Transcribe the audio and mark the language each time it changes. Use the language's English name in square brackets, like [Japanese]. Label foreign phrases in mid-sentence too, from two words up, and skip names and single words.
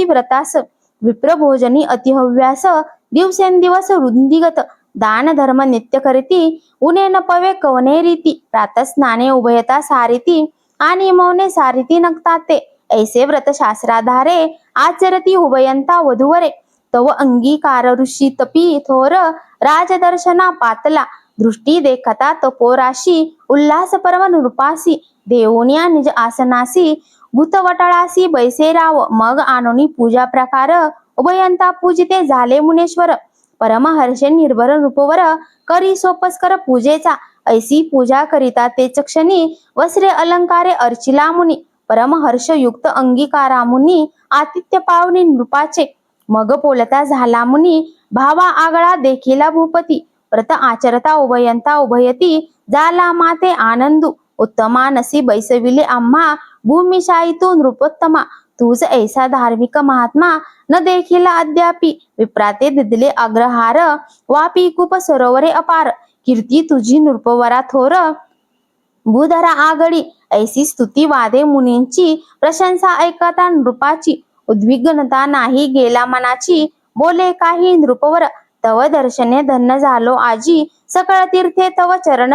[Marathi] व्रतास विप्र भोजनी अतिहव्यास दिवसेंदिवस वृंदिगत दान धर्म नित्य करीती उने न पवे कवने रीती प्रातस्नाने उभयता सारिती आणि मौने सारिती नक्ताते ऐसे व्रत शास्त्राधारे आचरती उभयंता वधूवरे तव अंगीकार ऋषी तपी थोर राजदर्शना पातला दृष्टी देखता तपोराशी उल्हास परम नृपासी देवोनिया निज आसनासी भूतवटाळासी बैसे राव मग आणोनी पूजा प्रकार उभयंता पूजिते झाले मुनेश्वर परम हर्षे निर्भर रूपवर करी सोपस्कर पूजेचा ऐसी पूजा करिता ते क्षणी वस्त्रे अलंकारे अर्चिला मुनी परम हर्षयुक्त अंगीकारा मुनी आतिथ्य पावनी नृपाचे मग बोलता झाला मुनी भावा आगळा देखीला भूपती व्रत आचरता उभयंता उभयती जाला माते आनंदू उत्तमा नसी बैसविले आम्हा भूमिशायी नृपोत्तमा तुझ ऐसा धार्मिक महात्मा न देखील अद्यापि विप्राते दिदले अग्रहार वापी कूप सरोवरे अपार कीर्ती तुझी नृपवरा थोर भूधरा आगडी ऐसी स्तुती वादे मुनींची प्रशंसा ऐकता नृपाची उद्विग्नता नाही गेला मनाची बोले काही नृपवर तव दर्शने धन्य झालो आजी सकळ तीर्थे तव चरण